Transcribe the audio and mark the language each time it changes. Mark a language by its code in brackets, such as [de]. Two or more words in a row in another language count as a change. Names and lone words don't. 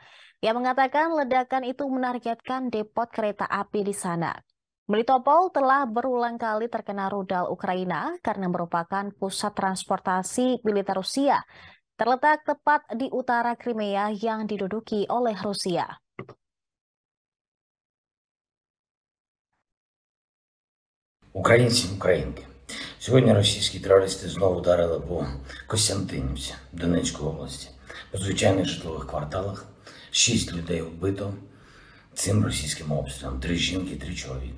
[id] Ia mengatakan ledakan itu menargetkan depot kereta api di sana. Melitopol telah berulang kali terkena rudal Ukraina karena merupakan pusat transportasi militer Rusia, terletak tepat di utara Crimea yang diduduki oleh Rusia. [uk] Українці, українки, сьогодні російські терористи знову вдарили по Костянтинівці Донецької області. По звичайних житлових кварталах 6 людей вбито цим російським обстрілом, 3 жінки, 3 чоловіка.